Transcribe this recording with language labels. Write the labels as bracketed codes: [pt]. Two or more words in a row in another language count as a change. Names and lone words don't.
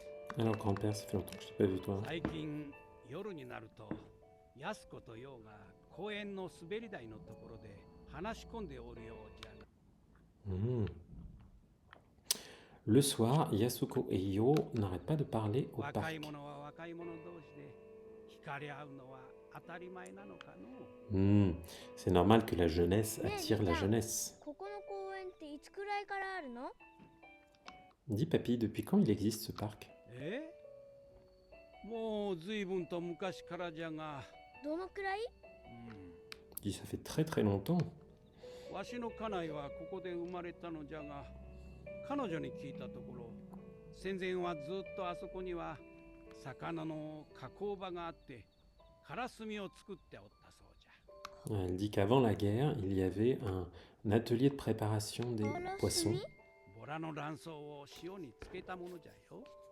[fr] Alors, grand-père, ça fait longtemps que je t'ai pas vu, toi. [ja] 最近夜になると安子と陽が公園の滑り台のところで話し込んでおるようじゃが Hmm. [fr] Le soir, Yasuko et Yo n'arrêtent pas de parler au [ja] 若 [fr] parc. [ja] い者は若い者同士で惹かれ合うのは当たり前なのかの Hmm. [fr] C'est normal que la jeunesse Mais attire la Mika. jeunesse. [ja] ここの公園っていつくらいからあるの？ [fr] Dis, papy, depuis quand il existe ce parc? [ja] えもう随分と昔からじゃが、どのくらい？ [fr] Dis, ça fait très très longtemps. [ja] わしの家内はここで生まれたのじゃが、彼女に聞いたところ、戦前はずっとあそこには魚の加工場があって、からすみを作っておったそうじゃ。 [fr] Elle dit qu'avant la guerre, il y avait un atelier de préparation des poissons. [ja] ボラの卵巣を塩につけたものじゃよ。